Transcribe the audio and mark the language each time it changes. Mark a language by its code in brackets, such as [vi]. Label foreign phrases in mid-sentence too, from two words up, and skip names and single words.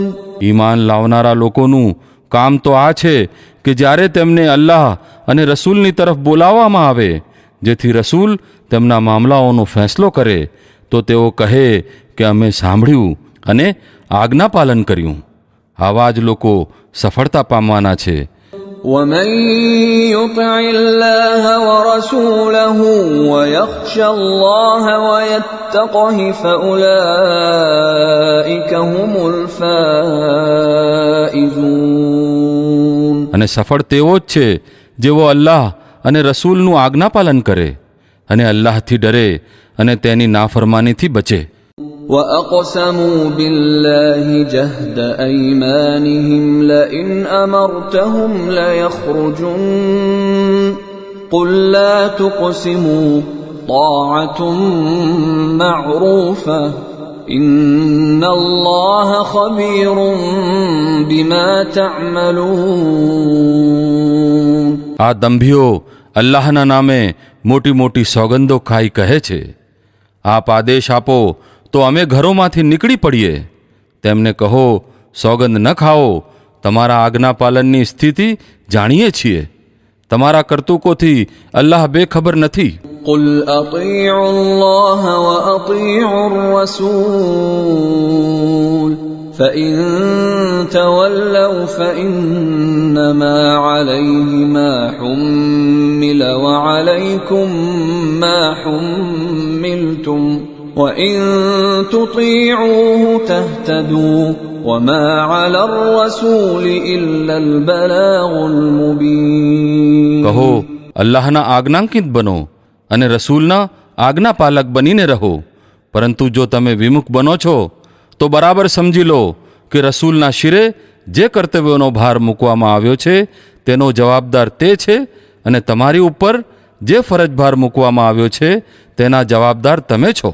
[gu] ઈમાન લાવનારા લોકોનું કામ તો આ છે કે જ્યારે તેમને અલ્લાહ અને રસૂલની તરફ બોલાવવામાં આવે જેથી રસૂલ તેમના મામલાઓનો ફેંસલો કરે, તો તેઓ કહે કે અમે સાંભળ્યું અને આજ્ઞા પાલન કર્યું. આવા જ લોકો સફળતા પામવાના છે. [ar] ومن يطع الله ورسوله ويخشى الله ويتقه فأولئك هم الفائزون. [gu] અને સફળ તેઓ જ છે જેઓ અલ્લાહ અને રસૂલનું આજ્ઞાપાલન કરે અને અલ્લાહથી ડરે અને તેની નાફરમાનીથી બચે. [ar] وأقسموا بالله جهد أيمانهم لئن أمرتهم ليخرجن قل لا تقسموا طاعة معروفة إن الله خبير بما تعملون. [gu] આ દંભીઓ અલ્લાહના નામે મોટી મોટી સોગંદો ખાઈ કહે છે, આપ આદેશ આપો તો અમે ઘરોમાંથી નીકળી પડીએ. તેમને કહો, સોગંદ ન ખાઓ, તમારા આજ્ઞાપાલનની સ્થિતિ જાણીએ છીએ. તમારા કર્તુકોથી અલ્લાહ બેખબર નથી. [ar] قل أطيعوا الله وأطيعوا الرسول فإن تولوا فإنما عليه ما حمل وعليكم ما حملتم وإن تطيعوه تهتدوا وما على الرسول إلا البلاغ المبين. [gu] કહો, અલ્લાહના આજ્ઞાંકિત બનો અને રસૂલના આજ્ઞાપાલક બનીને રહો. પરંતુ જો તમે વિમુખ બનો છો તો બરાબર સમજી લો કે રસૂલના શિરે જે કર્તવ્યોનો ભાર મૂકવામાં આવ્યો છે તેનો જવાબદાર તે છે, અને તમારી ઉપર જે ફરજભાર મૂકવામાં આવ્યો છે તેના જવાબદાર તમે છો.